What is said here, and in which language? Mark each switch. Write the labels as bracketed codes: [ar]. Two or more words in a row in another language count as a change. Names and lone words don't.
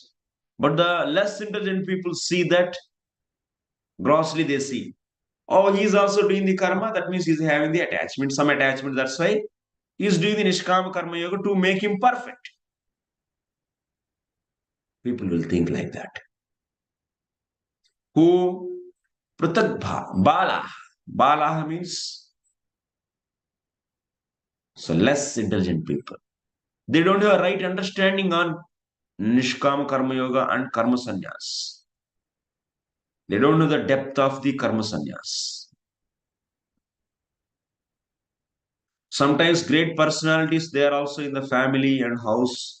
[en] But the less intelligent people see that grossly, they see. Oh, he is also doing the karma, that means he is having the attachment, some attachment, that's why he is doing the [sa] Nishkama Karma Yoga [en] to make him perfect. People will think like that. Who? [sa] Pratagha, Bala. [en] Bala means so less intelligent people. They don't have a right understanding on [sa] Nishkama Karma Yoga [en] and [sa] Karma Sannyas. [en] They don't know the depth of the [sa] Karma Sannyas. [en] Sometimes great personalities, they are also in the family and house.